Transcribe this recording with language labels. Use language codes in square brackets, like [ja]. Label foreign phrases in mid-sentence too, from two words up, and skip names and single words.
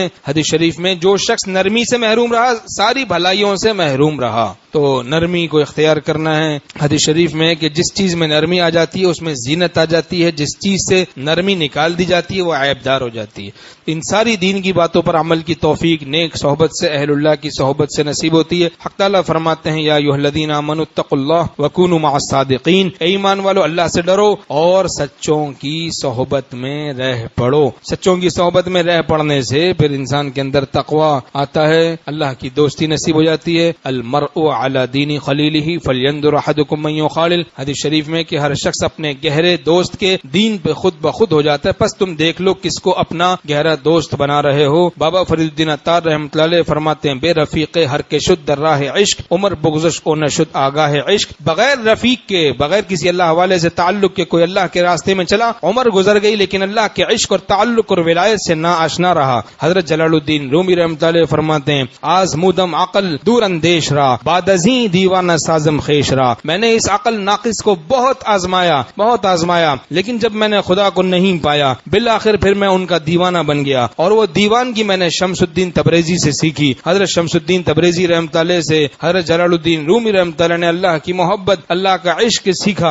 [ur] حدیث شریف میں جو شخص نرمی سے محروم رہا ساری بھلائیوں سے محروم رہا، تو نرمی کو اختیار کرنا ہے۔ حدیث شریف میں کہ جس چیز میں نرمی آ جاتی ہے اس میں زینت آ جاتی ہے، جس چیز سے نرمی نکال دی جاتی ہے وہ عیب دار ہو جاتی ہے۔ ان ساری دین کی باتوں پر عمل کی توفیق نیک صحبت سے، اہل اللہ کی صحبت سے نصیب ہوتی ہے۔ حق تعالیٰ فرماتے ہیں [ar] یا ایھا الذین آمنوا اتقوا اللہ وکونوا مع الصادقین، [ur] اے ایمان والو اللہ سے ڈرو اور سچوں کی صحبت میں رہ پڑو۔ سچوں کی صحبت میں رہ پڑنے سے پھر انسان کے اندر تقوی آتا ہے، اللہ کی دوستی نصیب ہو جاتی ہے۔ [ar] المرء علی دین خلیلہ فلینظر احدکم من یخالل، [ur] حدیث شریف میں کہ ہر شخص اپنے گہرے دوست کے دین پہ خود بخود ہو جاتا ہے، پس تم دیکھ لو کس کو اپنا گہرا دوست بنا رہے ہو۔ بابا فرید الدین عطار رحمۃ اللہ علیہ فرماتے ہیں [fa] بے رفیق ہر کے شد در راہ عشق، عمر بگذش کو نشد آگاہ عشق، [ur] بغیر رفیق کے، بغیر کسی اللہ حوالے سے تعلق کے کوئی اللہ کے راستے میں چلا، عمر گزر گئی لیکن اللہ کے عشق اور تعلق اور ولایت سے نا آشنا رہا۔ حضرت جلال الدین رومی رحمۃ اللہ علیہ فرماتے ہیں [fa] آزمودم عقل دور اندیش را بعد ازیں دیوانہ سازم خیش را، [ur] میں نے اس عقل ناقص کو بہت آزمایا لیکن جب میں نے خدا کو نہیں پایا بالآخر پھر میں ان کا دیوانہ بن گیا، اور وہ دیوانگی میں نے شمس الدین تبریزی سے سیکھی۔ حضرت شمس الدین تبریزی رحمۃ اللہ سے حضرت جلال الدین رومی رحمۃ اللہ نے اللہ کی محبت، اللہ کا عشق سیکھا۔